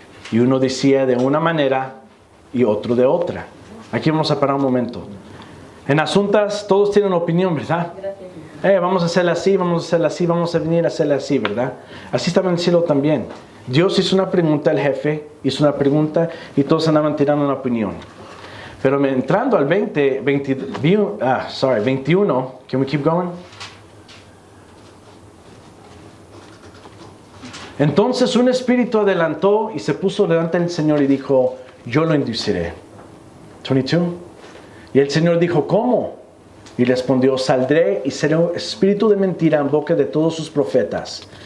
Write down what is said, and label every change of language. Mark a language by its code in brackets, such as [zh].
[es] Y uno decía de una manera y otro de otra. Aquí vamos a parar un momento. En asuntos todos tienen opinión, ¿verdad? Vamos a hacerla así, vamos a hacerla así, vamos a venir a hacerla así, ¿verdad? Así estaba en el cielo también. Dios hizo una pregunta, el jefe hizo una pregunta y todos andaban tirando una opinión. Pero entrando al 21, [en] can we keep going? [es] Entonces un espíritu adelantó y se puso delante del Señor y dijo, yo lo induciré. 22. Y el Señor dijo, ¿cómo? Y respondió, saldré y seré un espíritu de mentira en boca de todos sus profetas.